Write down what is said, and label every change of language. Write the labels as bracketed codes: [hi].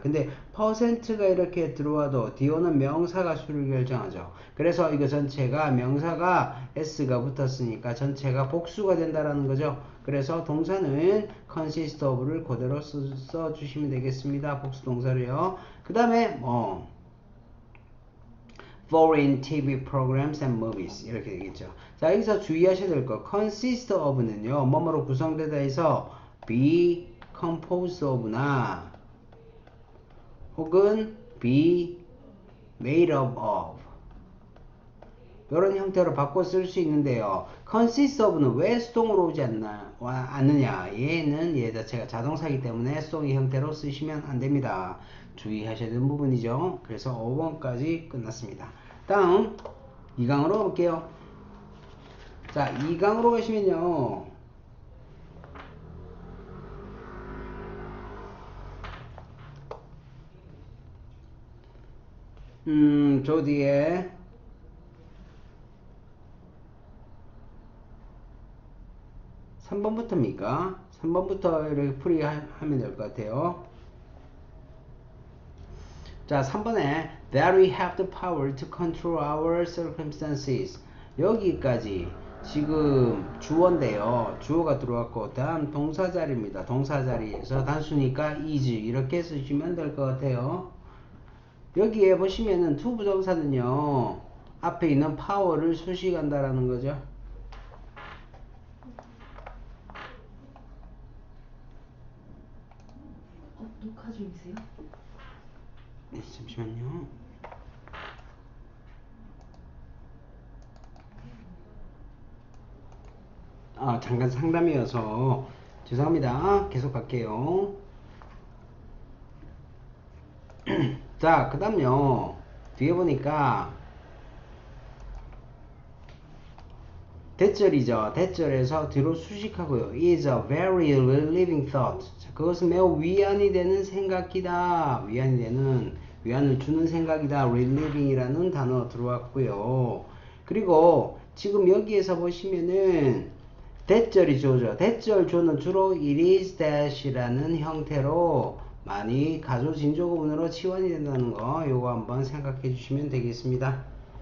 [ko] 근데 퍼센트가 이렇게 들어와도 뒤오는 명사가 수를 결정하죠. 그래서 이거 전체가 명사가 s가 붙었으니까 전체가 복수가 된다라는 거죠. 그래서 동사는 consist of를 그대로 써주시면 되겠습니다. 복수 동사로요. 그 다음에 [en] foreign TV programs and movies [ko] 이렇게 되겠죠. 자, 여기서 주의하셔야 될 거 consist of는요 뭐뭐로 구성되다 해서 [en] be composed of [ko] 나 혹은 [en] be made up of [ko] 이런 형태로 바꿔 쓸 수 있는데요. consist of는 왜 수동으로 오지 않느냐, 얘는 얘 자체가 자동사이기 때문에 수동의 형태로 쓰시면 안 됩니다. 주의하셔야 되는 부분이죠. 그래서 5번까지 끝났습니다. 다음 2강으로 가볼게요. 자, 2강으로 가시면요 저 뒤에 3번부터입니까? 3번부터 이렇게 풀이하면 될 것 같아요. 자, 3번에 [en] that we have the power to control our circumstances [ko] 여기까지 지금 주어인데요. 주어가 들어왔고 다음 동사 자리입니다. 동사 자리에서 단수니까 is 이렇게 쓰시면 될 것 같아요. 여기에 보시면은 to 부정사는요 앞에 있는 power를 수식한다라는 거죠. 녹화 중이세요? 네, 잠시만요. 잠깐 상담이어서 죄송합니다. 계속 갈게요. 자, 그 다음요 뒤에 보니까 대절이죠. 대절에서 뒤로 수식하고요. [en] is a very relieving thought. [ko] 자, 그것은 매우 위안이 되는 생각이다. 위안을 주는 생각이다. relieving이라는 단어 들어왔고요. 그리고 지금 여기에서 보시면은 대절이 주어죠. 대절 주어는 주로 it is that이라는 형태로 많이 가조 진조 구문으로 치환이 된다는 거 요거 한번 생각해 주시면 되겠습니다.